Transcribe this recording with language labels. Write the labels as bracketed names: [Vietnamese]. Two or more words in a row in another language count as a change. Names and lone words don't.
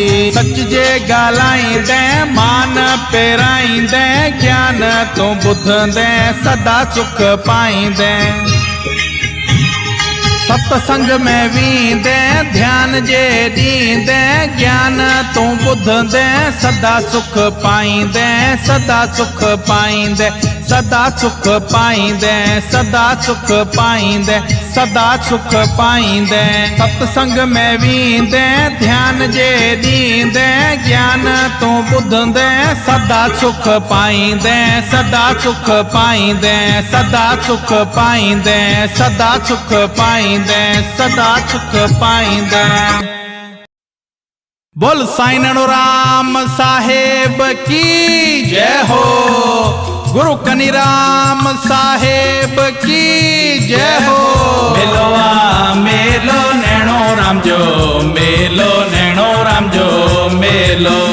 [Sindhi] सच जे ॻाल्हाईंदे, मान पेराईंदे, ज्ञान तूं ॿुधंदे सदा सुख पाईंदे। सत्संग में वींदे, ध्यान जे ॾींदे, ज्ञान तूं ॿुधंदे सदा सुख पाईंदे, सदा सुख पाईंदे, सदा सुख पाईंदे, सदा सुख पाईंदे, सदा सुख पाईंदे। सत्संग में वींदे, ध्यान जे ॾींदे, ज्ञान तूं ॿुधंदे सदा सुख पाईंदे, सदा सुख पाईंदे, सदा सुख पाईंदे, सदा सुख पाईंदे, सदा सुख पाईंदे। [Hindi] बोल साईं नैणोराम साहेब की जय हो, गुरु कनीराम साहेब की जय हो। [Sindhi] मेलोआ मेलो नैणोराम जो, मेलो नैणोराम जो मेलो।